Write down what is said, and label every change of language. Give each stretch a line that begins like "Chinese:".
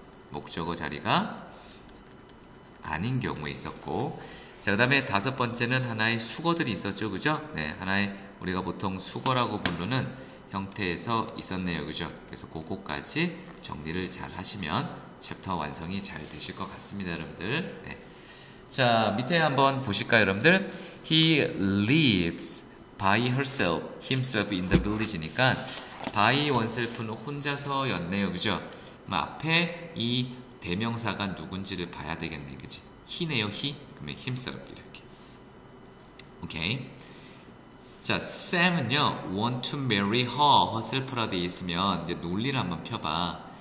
Korean: 목적어 자리가 아닌 경우에 있었고, 자, 그 다음에 다섯 번째는 하나의 수거들이 있었죠. 그죠? 네, 하나의 우리가 보통 수거라고 부르는 형태에서 있었네요. 그죠? 그래서 그거까지 정리를 잘 하시면 챕터 완성이 잘 되실 것 같습니다. 여러분들. 네. 자, 밑에 한번 보실까요, 여러분들?
English: He lives by himself in the village니까 by oneself는
Korean: 혼자서였네요. 그죠? 앞에 이 대명사가 누군지를 봐야 되겠네. 그치? he네요. he. 그러면 himself 이렇게. 오케이. 자, Sam은요,
English: want to marry herself
Korean: 라 되어 있으면 이제 논리를 한번 펴봐.